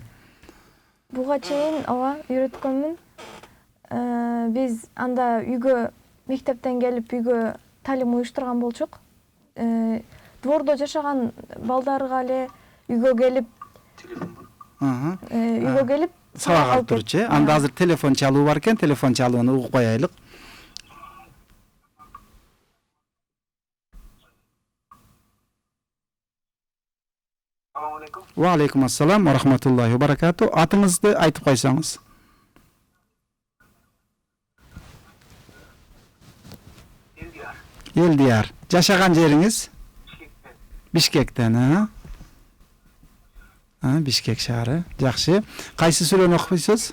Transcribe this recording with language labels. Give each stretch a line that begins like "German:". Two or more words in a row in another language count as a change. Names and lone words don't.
Kyrgyz: Буга чейин ооба үйрөткөнмүн. Биз анда үйгө мектептен келип үйгө талим уюштурган болчук. Двордо жашаган балдарга эле үйгө келип сабак алып турчу. Анда азыр телефон чалуу бар экен, телефон чалууну угуп коелук.
Arabic: وعليكم السلام ورحمة الله وبركاته.
Kyrgyz: Атыңызды айтып койсоңуз. Элдияр. Жашаган жериңиз? Бишкектен, Бишкек шаары. Жакшы. Кайсы сүрөнү окуйсуз?